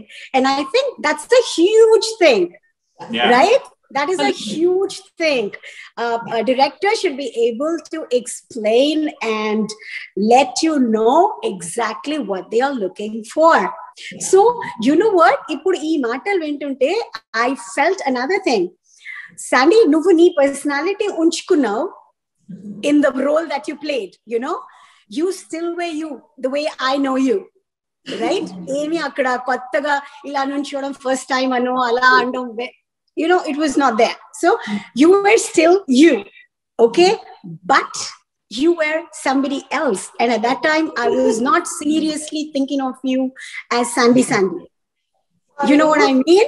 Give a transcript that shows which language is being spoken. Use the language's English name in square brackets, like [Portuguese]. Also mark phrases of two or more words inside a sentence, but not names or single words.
[English] And I think that's a huge thing, right? That is a huge thing. A director should be able to explain and let you know exactly what they are looking for. So, you know what? [Telugu] ఇప్పుడు ఈ మాటలు వింటుంటే, I felt another thing. [English] Sandy, [Telugu] nuvu nee personality unchukunnavu [English] in the role that you played, you still were you, the way I know you, right? [Telugu] ఏమి అక్కడ కొత్తగా ఇలా నుంచోడం [English] first time [Telugu] అనో అలా అందం, [English] it was not there. So you were still you, okay? But you were somebody else. And at that time, I was not seriously thinking of you as Sandy. You know what I mean?